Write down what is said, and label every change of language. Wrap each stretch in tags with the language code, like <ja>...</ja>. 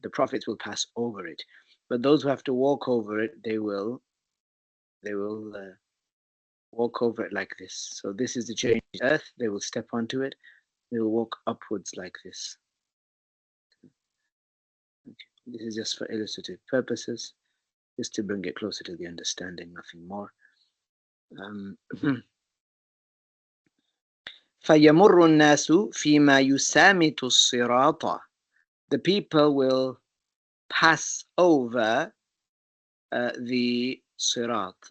<en>The prophets will pass over it, but those who have to walk over it, they will walk over it like this. So this is the change earth. They will step onto it. They will walk upwards like this. Okay. This is just for illustrative purposes, just to bring it closer to the understanding, nothing more.</en> <ar>فيمر الناس فيما يسامت الصراط.</ar> <en>The people will pass over the sirat.</en>